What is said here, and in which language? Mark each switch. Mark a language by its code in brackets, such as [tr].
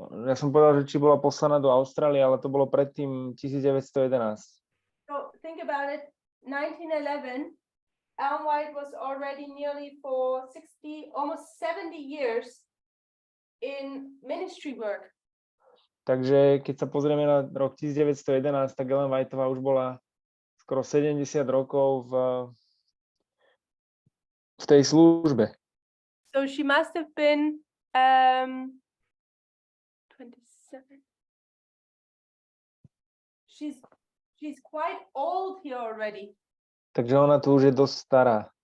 [sk] Ja som povedal, že či bola poslaná do Austrálie, ale to bolo predtým 1911. [en] So think about it, 1911, Ellen White was already nearly for 60, almost 70 years in ministry work. [sk] Takže keď sa pozrieme na rok 1911, tak Ellen Whiteová už bola skoro 70 rokov v tej službe. [en] So she must have been 27. She's quite old here already. [sk] Takže ona tu už je dosť stará.